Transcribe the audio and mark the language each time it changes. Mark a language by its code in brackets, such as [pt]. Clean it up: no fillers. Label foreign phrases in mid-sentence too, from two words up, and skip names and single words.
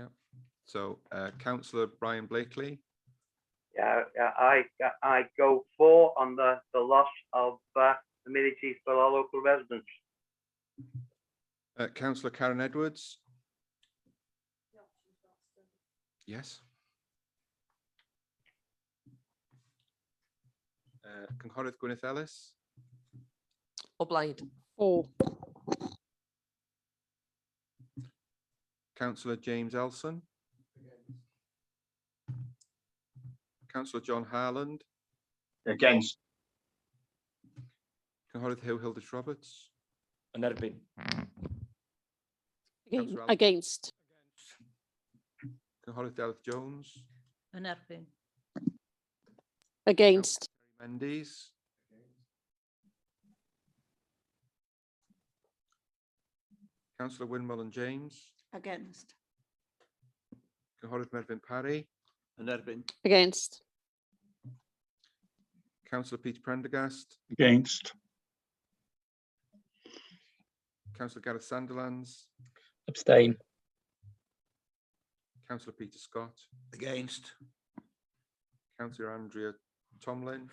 [en] So Councillor Brian Blakely. Yeah, I go for on the loss of amenities for our local residents. Councillor Karen Edwards. Yes. [cy] Cynghorydd Gwyneth Ellis. O blaid. [en] For. Councillor James Elson. Councillor John Harland. Against. [cy] Cynghorydd Hugh Hilders Roberts. Yn erbyn. [en] Against. [cy] Cynghorydd Delith Jones. Yn erbyn. [en] Against. Mendes. Councillor Wynne and James. Against. [cy] Cynghorydd Mervyn Parry. Yn erbyn. [en] Against. Councillor Peter Prendergast. Against. Councillor Gareth Sandilands. Abstain. Councillor Peter Scott. Against. Councillor Andrea Tomlin.